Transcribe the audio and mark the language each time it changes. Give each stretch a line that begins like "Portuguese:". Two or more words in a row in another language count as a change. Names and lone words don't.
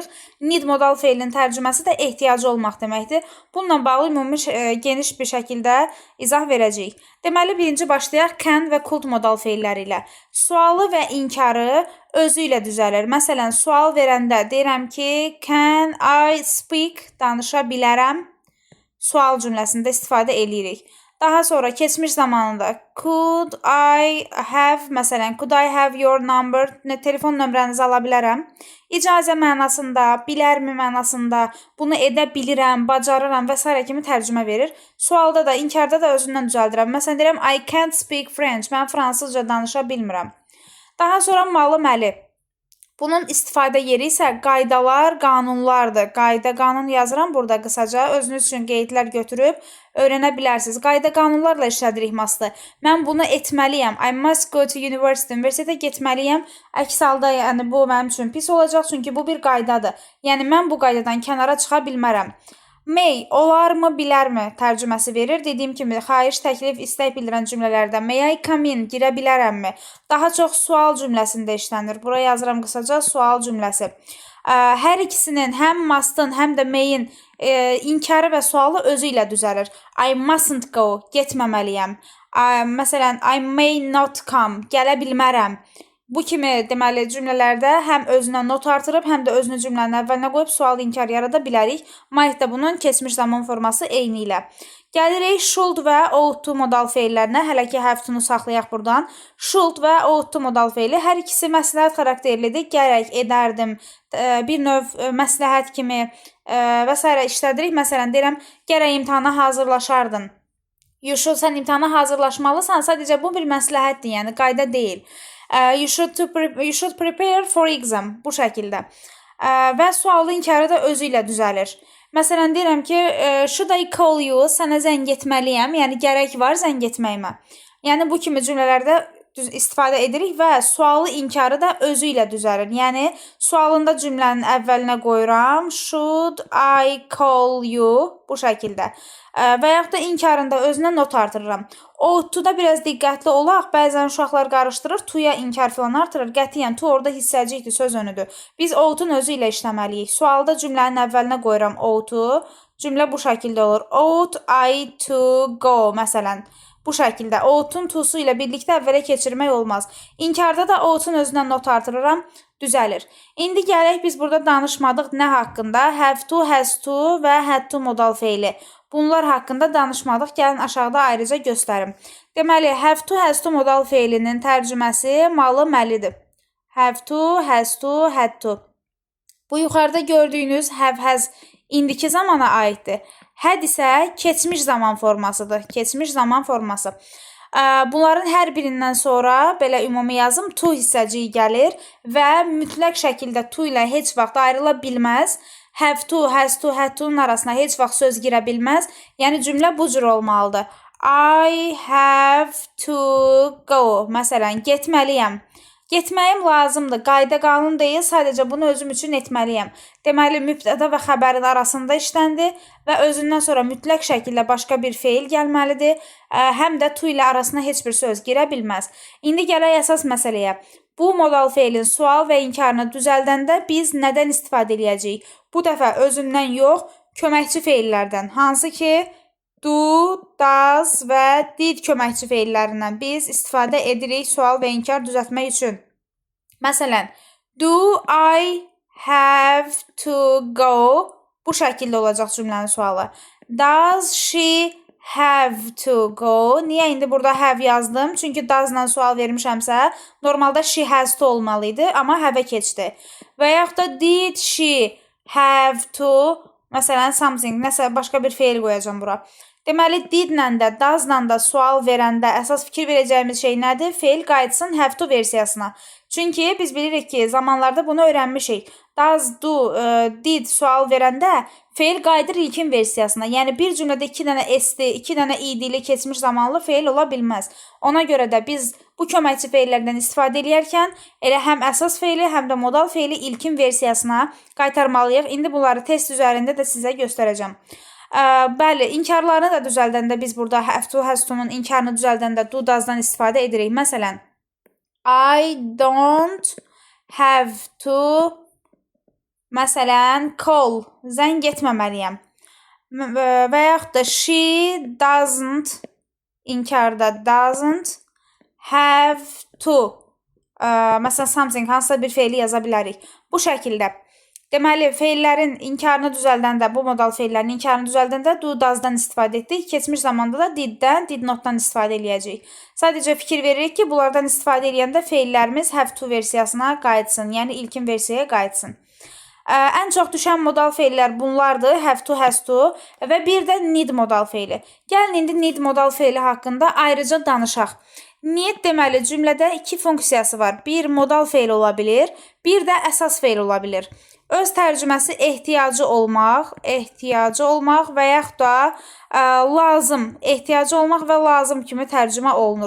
Azerbaijani: Need modal feilinin tərcüməsi də ehtiyacı olmaq deməkdir. Bununla bağlı ümumi geniş bir şəkildə izah verəcəyik. Deməli, birinci başlayaq can və could modal feilləri ilə. Sualı və inkarı özü ilə düzəlir. Məsələn, sual verəndə deyirəm ki,
English: can I speak,
Azerbaijani: danışa bilərəm, sual cümləsində istifadə edirik. Daha sonra keçmiş zamanında
English: could I have, məsələn, could I have your number,
Azerbaijani: telefon nömrənizi ala bilərəm. İcazə mənasında, bilərmi mənasında, bunu edə bilirəm, bacarıram və s. kimi tərcümə verir. Sualda da, inkarda da özündən düzəldirəm. Məsələn, deyirəm
English: I can't speak French,
Azerbaijani: mən fransızca danışa bilmirəm. Daha sonra malı məli. Bunun istifadə yeri isə qaydalar, qanunlardır. Qayda, qanun yazıram burada qısaca. Özünüz üçün qeydlər götürüb öyrənə bilərsiniz. Qayda, qanunlarla işlədirik maslı. Mən bunu etməliyəm.
English: I must go to university.
Azerbaijani: Universitetə getməliyəm. Əks halda yəni bu mənim üçün pis olacaq, çünki bu bir qaydadır. Yəni mən bu qaydadan kənara çıxa bilmərəm. May, olarmı, bilərmi tərcüməsi verir. Dediyim kimi, xahiş, təklif, istək bildirən cümlələrdə
English: may I come in,
Azerbaijani: girə bilərəmmi? Daha çox sual cümləsində işlənir. Buraya yazıram qısaca sual cümləsi. Hər ikisinin, həm must'ın, həm də may'in inkarı və sualı özü ilə düzəlir.
English: I mustn't go, getməməliyəm.
Azerbaijani: Məsələn,
English: I may not come,
Azerbaijani: gələ bilmərəm. Bu kimi deməli cümlələrdə həm özünə not artırıb, həm də özünü cümlənin əvvəlinə qoyub sual inkar yarada bilərik. Might da bunun keçmiş zaman forması eyni ilə. Gəlirik should və
English: ought to
Azerbaijani: modal feillərinə. Hələ ki
English: have to-
Azerbaijani: nu saxlayaq buradan. Should və
English: ought to
Azerbaijani: modal feili hər ikisi məsləhət xarakterlidir. Gərək, edərdim, bir növ məsləhət kimi və s. işlədirik. Məsələn, deyirəm, gərək imtahana hazırlaşardın.
English: You should,
Azerbaijani: sən imtahana hazırlaşmalısan. Sadəcə bu bir məsləhətdir, yəni qayda deyil.
English: You should prepare for exam.
Azerbaijani: Bu şəkildə. Və sualı inkarı da özü ilə düzəlir. Məsələn, deyirəm ki,
English: should I call you?
Azerbaijani: Sənə zəng etməliyəm. Yəni, gərək var zəng etməyimə. Yəni, bu kimi cümlələrdə istifadə edirik və sualı inkarı da özü ilə düzəlir. Yəni, sualında cümlənin əvvəlinə qoyuram.
English: Should I call you?
Azerbaijani: Bu şəkildə. Və yaxud da inkarında özünə not artırıram.
English: Ought to-
Azerbaijani: da biraz diqqətli olaq. Bəzən uşaqlar qarışdırır. To-ya inkar filan artırır. Qətiyyən, to orada hissəcikdir, söz önüdür. Biz ought-un özü ilə işləməliyik. Sualda cümlənin əvvəlinə qoyuram ought-u. Cümlə bu şəkildə olur.
English: Ought I to go,
Azerbaijani: məsələn. Bu şəkildə. Ought-un to-su ilə birlikdə əvvələ keçirmək olmaz. İnkarda da ought-un özünə not artırıram. Düzəlir. İndi gələk biz burada danışmadıq nə haqqında?
English: Have to, has to və had to
Azerbaijani: modal feili. Bunlar haqqında danışmadıq. Gəlin aşağıda ayrıca göstərim. Deməli,
English: have to, has to
Azerbaijani: modal feilinin tərcüməsi malı, məlidir.
English: Have to, has to, had to.
Azerbaijani: Bu yuxarıda gördüyünüz
English: have, has
Azerbaijani: indiki zamana aiddir. Had isə keçmiş zaman formasıdır. Keçmiş zaman forması. Bunların hər birindən sonra belə ümumi yazım to hissəciyi gəlir və mütləq şəkildə to ilə heç vaxt ayrıla bilməz.
English: Have to, has to, had to'nun
Azerbaijani: arasına heç vaxt söz girə bilməz. Yəni cümlə bu cür olmalıdır.
English: I have to go.
Azerbaijani: Məsələn, getməliyəm. Getməyim lazımdır. Qayda qanun deyil, sadəcə bunu özüm üçün etməliyəm. Deməli, mübtəda və xəbərin arasında işləndi və özündən sonra mütləq şəkildə başqa bir feil gəlməlidir. Həm də to ilə arasına heç bir söz girə bilməz. İndi gələk əsas məsələyə. Bu modal feilin sual və inkarını düzəldəndə biz nədən istifadə edəcəyik? Bu dəfə özündən yox, köməkçi feillərdən. Hansı ki,
English: do, does
Azerbaijani: və did köməkçi feillərindən biz istifadə edirik sual və inkar düzəltmək üçün. Məsələn,
English: do I have to go?
Azerbaijani: Bu şəkildə olacaq cümlənin sualı.
English: Does she have to go?
Azerbaijani: Niyə indi burada have yazdım? Çünki does-la sual vermişəmsə, normalda
English: she has to
Azerbaijani: olmalıydı, amma have-ə keçdi. Və yaxud da
English: did she have to?
Azerbaijani: Məsələn, something, nəsə başqa bir feil qoyacam bura. Deməli, did-lə də, does-la da sual verəndə əsas fikir verəcəyimiz şey nədir? Feil qayıtsın
English: have to
Azerbaijani: versiyasına. Çünki biz bilirik ki, zamanlarda bunu öyrənmişik.
English: Does, do, did
Azerbaijani: sual verəndə feil qayıdır ilkin versiyasına. Yəni, bir cümlədə 2 dənə s-li, 2 dənə id-li keçmiş zamanlı feil ola bilməz. Ona görə də biz bu köməkçi feillərdən istifadə edərkən elə həm əsas feili, həm də modal feili ilkin versiyasına qaytarmalıyıq. İndi bunları test üzərində də sizə göstərəcəm. Bəli, inkarlarını da düzəldəndə biz burada
English: have to, has to-
Azerbaijani: nun inkarını düzəldəndə
English: do, does-
Azerbaijani: dan istifadə edirik. Məsələn,
English: I don't have to,
Azerbaijani: məsələn, call, zəng etməməliyəm. Və yaxud da
English: she doesn't, inkarda doesn't have to, məsələn, something,
Azerbaijani: hansısa bir feili yaza bilərik. Bu şəkildə. Deməli, feillərin inkarını düzəldəndə, bu modal feillərin inkarını düzəldəndə
English: do, does-
Azerbaijani: dan istifadə etdik. Keçmiş zamanda da did-dən,
English: did not-
Azerbaijani: dan istifadə edəcəyik. Sadəcə fikir veririk ki, bunlardan istifadə edəndə feillərimiz
English: have to
Azerbaijani: versiyasına qayıtsın, yəni ilkin versiyaya qayıtsın. Ən çox düşən modal feillər bunlardır.
English: Have to, has to
Azerbaijani: və bir də need modal feili. Gəlin, indi need modal feili haqqında ayrıca danışaq. Need deməli cümlədə iki funksiyası var. Bir modal feil ola bilir, bir də əsas feil ola bilir. Öz tərcüməsi ehtiyacı olmaq və yaxud da lazım, ehtiyacı olmaq və lazım kimi tərcümə olunur.